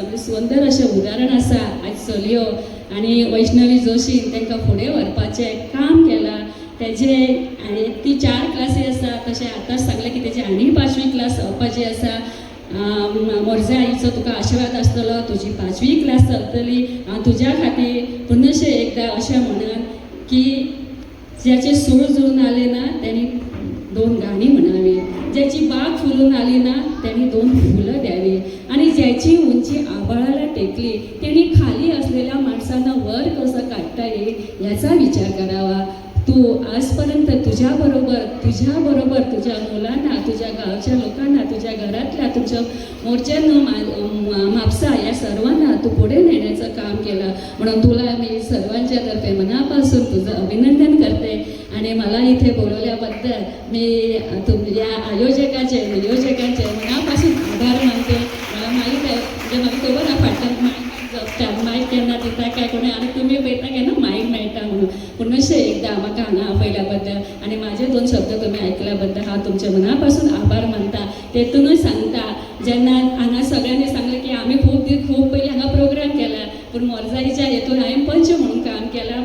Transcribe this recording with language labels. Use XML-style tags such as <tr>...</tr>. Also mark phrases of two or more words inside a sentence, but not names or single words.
<kok>सुंदर अशें उदाहरण आसा आयज चलयो आनी वैष्णवी जोशी तांकां फुडें व्हरपाचें काम केलां तेजे आनी ती 4 क्लासी आसा. तशें आतांच सांगलें की तेजी आनी 5वी क्लास जावपाची आसा. मोरजे आईचो तुका आशिर्वाद आसतलो तुजी 5वी क्लास चलतली. हांव तुज्या खातीर पुनशें एकदां अशें म्हणन की</kok> <mr>ज्याचे सूळ जुळून आले ना त्यांनी 2 गाणी म्हणावी, ज्याची बाग फुलून आली ना त्यांनी 2 फुलं द्यावी आणि ज्याची उंची आभाळाला टेकली त्यांनी खाली असलेल्या माणसांना वर कसं काढता येईल याचा विचार करावा. तू आजपर्यंत तुझ्याबरोबर तुझ्या मुलांना तुझ्या गावच्या लोकांना तुझ्या घरातल्या तुझ्या मोर्चांना म्हापसा या सर्वांना तू पुढे नेण्याचं काम केलं म्हणून तुला मी सर्वांच्या तर्फे मनापासून तुझं अभिनंदन करते. आणि मला इथे बोलवल्याबद्दल मी या आयोजकांचे मनापासून आभार मानते. मला माहीत आहे म्हणजे</mr> <kok>म्हाका खबर आहा फाटल्यान मायक केन्ना दिता काय कोणी आनी तुमी पळयता केन्ना मायक मेळटा म्हणून. पूण अशें एकदां म्हाका हांगा आपयल्या आनी म्हाजे 2 शब्द तुमी आयकल्या बद्दल हांव तुमच्या मनापासून आभार मानता. तेतूनच सांगता जेन्ना हांगा सगळ्यांनी सांगलें की आमी खूब पयलीं हांगा प्रोग्राम केला पूण मोरजाईच्या हेतून हांवें पंच म्हणून काम केलां.</kok>